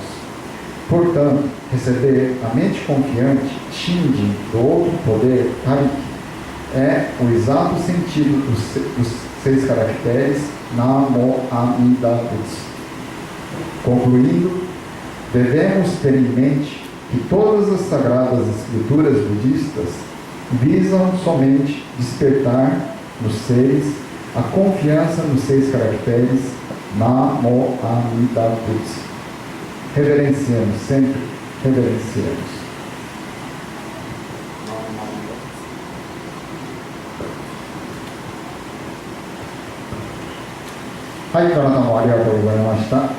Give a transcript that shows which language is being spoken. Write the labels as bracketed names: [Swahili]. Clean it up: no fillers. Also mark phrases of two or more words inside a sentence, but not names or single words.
[Portuguese] Portanto, receber a mente confiante, Shinjin, do outro poder, Tariki, é o exato sentido dos 6 caracteres Namo Amida Butsu. Concluindo, devemos ter em mente que todas as sagradas escrituras budistas visam somente despertar nos seres a confiança nos 6 caracteres Namo Amida Butsu. Reverenciemos, sempre reverenciemos. [Japanese] はい、どなたもありがとうございました。